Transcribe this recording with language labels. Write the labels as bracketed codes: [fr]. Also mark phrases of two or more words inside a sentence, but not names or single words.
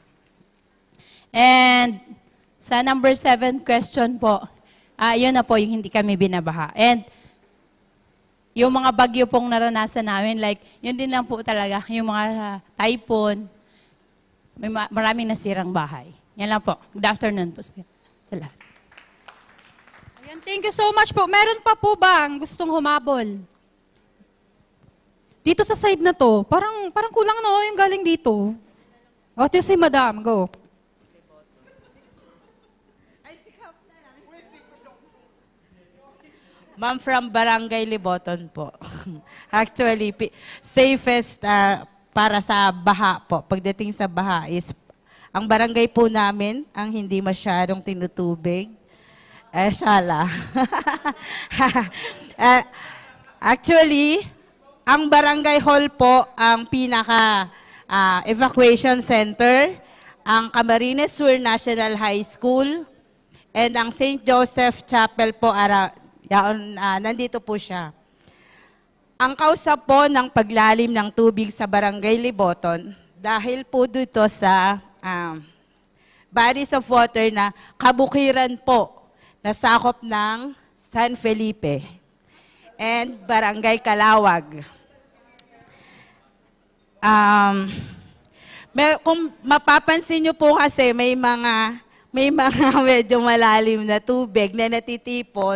[tl] And sa number 7 question po, yun na po yung hindi kami binabaha. And yung mga bagyo pong naranasan namin, like, yun din lang po talaga, yung mga typhoon, maraming nasirang bahay. Yan lang po. [en] Good afternoon [tl] po sa lahat. Ayan, [en] thank you so much po. [tl] Meron pa po ba ang gustong humabol? Dito sa side na to, parang kulang no, yung galing dito. O, ito si Madam, go. Ma'am, from Barangay Liboton po. Actually, safest para sa baha po. Pagdating sa baha is, ang barangay po namin, ang hindi masyadong tinutubig, shala. Actually, ang barangay hall po, ang pinaka evacuation center, ang Camarines Sur National High School, and ang St. Joseph Chapel po, nandito po siya. Ang kausap po ng paglalim ng tubig sa Barangay Liboton, dahil po dito sa [en] bodies of water [tl] na kabukiran po na sakop ng San Felipe and Barangay Calawag. Kung mapapansin nyo po kasi may mga medyo malalim na tubig na natitipon.